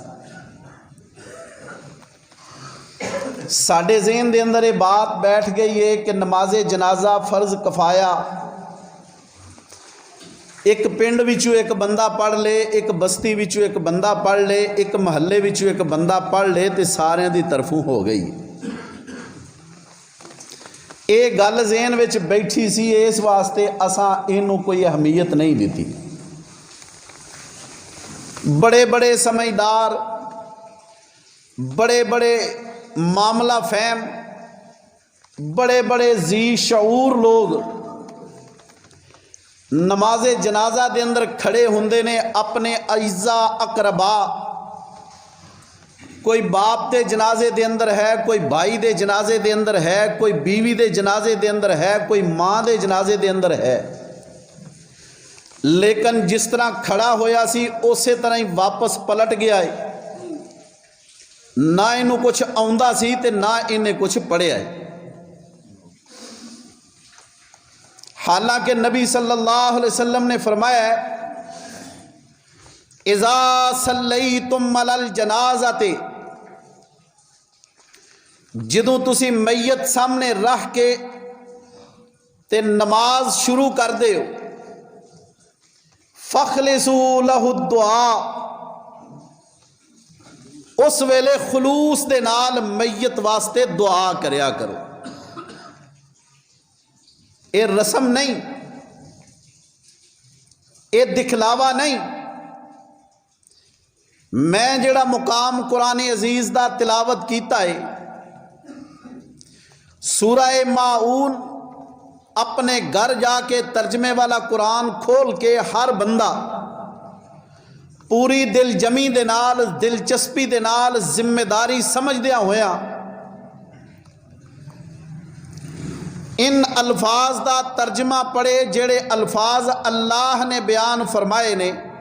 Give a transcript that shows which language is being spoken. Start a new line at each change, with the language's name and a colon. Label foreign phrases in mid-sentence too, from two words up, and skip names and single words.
Punjabi: ساڈے ذہن دے اندر یہ بات بیٹھ گئی ہے کہ نماز جنازہ فرض کفایہ ایک پنڈ وچوں ایک بندہ پڑھ لے، ایک بستی وچوں ایک بندہ پڑھ لے، ایک محلے وچوں ایک بندہ پڑھ لے تے سارے دی طرفوں ہو گئی۔ یہ گل ذہن وچ بیٹھی سی، اس واسطے اساں اینوں کوئی اہمیت نہیں دیتی۔ بڑے بڑے سمجھدار، بڑے بڑے معاملہ فہم، بڑے بڑے ذی شعور لوگ نماز جنازہ دے اندر کھڑے ہوندے نے، اپنے اعزاء اقربا، کوئی باپ دے جنازے دے اندر ہے، کوئی بھائی دے جنازے دے اندر ہے، کوئی بیوی دے جنازے دے اندر ہے، کوئی ماں دے جنازے دے اندر ہے، لیکن جس طرح کھڑا ہویا سی اسی طرح ہی واپس پلٹ گیا ہے۔ نہ انہوں کچھ آؤندا سی تے نہ انہیں کچھ پڑھیا ہے۔
Urdu: حالانکہ نبی
Arabic: صلی اللہ علیہ وسلم
Urdu: نے فرمایا ہے
Arabic: اذا صلیتم علی الجنازۃ،
Punjabi: جدوں تسی میت سامنے رکھ کے تے نماز شروع کر دے ہو،
Arabic: فخلصوا لہ الدعاء،
Punjabi: اس ویلے خلوص دے نال میت واسطے دعا کریا کرو۔
Urdu: یہ رسم نہیں، یہ دکھلاوا نہیں۔
Punjabi: میں جڑا مقام قرآن عزیز دا تلاوت کیتا ہے، سورہ ماعون، اپنے گھر جا کے ترجمے والا قرآن کھول کے ہر بندہ پوری دل جمی دے نال، دلچسپی دے نال، ذمہ داری سمجھدیا ہویا ان الفاظ دا ترجمہ پڑھے جڑے الفاظ اللہ نے بیان فرمائے نے۔